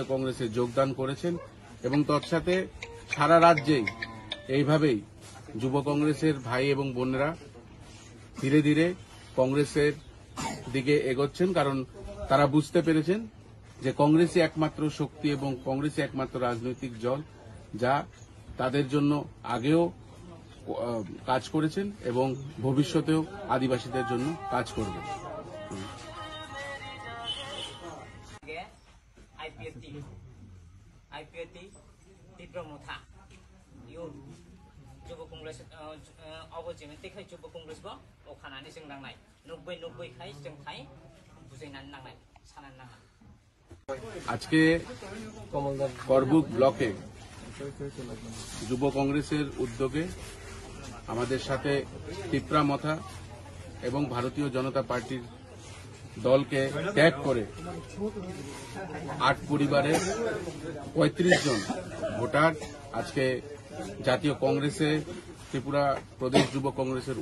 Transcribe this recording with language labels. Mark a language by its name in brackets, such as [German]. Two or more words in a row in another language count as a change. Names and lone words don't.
[Bangla] কংগ্রেসে যোগদান করেছেন এবং তৎসাথে সারা রাজ্যেই এইভাবেই যুব কংগ্রেসের ভাই এবং বোনেরা ধীরে ধীরে কংগ্রেসের দিকে এগোচ্ছেন, কারণ তারা বুঝতে পেরেছেন যে কংগ্রেসই একমাত্র শক্তি এবং কংগ্রেসই একমাত্র রাজনৈতিক দল যা তাদের জন্য আগেও কাজ করেছেন এবং ভবিষ্যতেও আদিবাসীদের জন্য কাজ করবেন। [Kok Borok] आईपीएटी तीव्र मोथा यो जुब कंग्रेस अबजेमे देखै जुब कंग्रेस बो अखानानै जों नांनाय 90 खाय जों थाय बुजायनानै नांनाय सानानै नाङा। [Bangla] আজকে করবুক ব্লকে যুব কংগ্রেসের উদ্যোগে আমাদের সাথে তিপ্রা মথা এবং ভারতীয় জনতা পার্টির দলকে ত্যাগ করে 8 পরিবারের 35 জন ভোটার আজকে জাতীয় কংগ্রেসে ত্রিপুরা প্রদেশ যুব কংগ্রেসের